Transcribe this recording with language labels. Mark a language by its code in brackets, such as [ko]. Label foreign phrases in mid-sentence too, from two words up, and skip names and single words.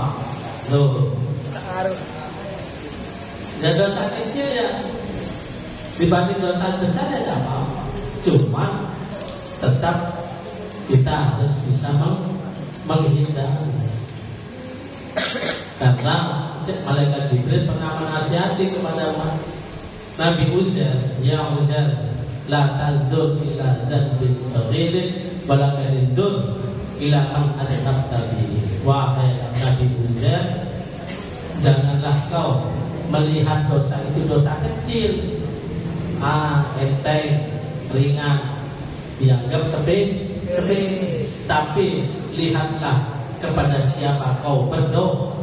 [id] Loh, dan dosa kecil ya dibanding dosa besar ya gak apa-apa. Cuma tetap kita harus bisa menghindar. Karena malaikat Jibril pernah menasihati kepada Nabi Uzair, ya Uzair, [ar] لا تنظر إلى ذنبٍ صغيرٍ ولا تنظر إلى من أذنبت به. [id] Wahai Nabi Uzair, janganlah kau melihat dosa itu dosa kecil, enteng, ringan, dianggap sepele, tapi lihatlah kepada siapa kau berdosa.